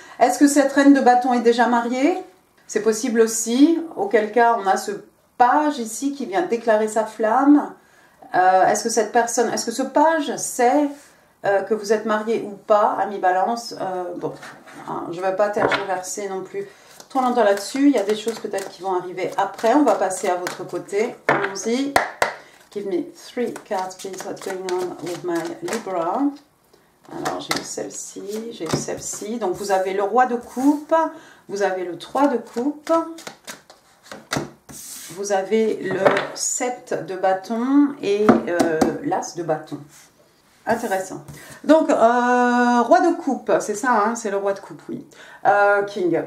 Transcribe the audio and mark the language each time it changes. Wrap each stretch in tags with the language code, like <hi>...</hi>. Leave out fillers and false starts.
<fr>Est-ce que cette reine de bâton est déjà mariée? C'est possible aussi, auquel cas on a ce page ici qui vient déclarer sa flamme. Est-ce que ce page sait que vous êtes marié ou pas à mi-balance? Bon, hein, je ne vais pas tergiverser non plus trop longtemps là-dessus. Il y a des choses peut-être qui vont arriver après. On va passer à votre côté. Allons-y.</fr> <en>Give me 3 cards, please. What's going on with my Libra?</en> <fr>Alors, j'ai eu celle-ci, Donc, vous avez le roi de coupe, vous avez le 3 de coupe, vous avez le 7 de bâton et l'as de bâton. Intéressant. Donc, roi de coupe, c'est ça, hein, c'est le roi de coupe, oui. King.</fr>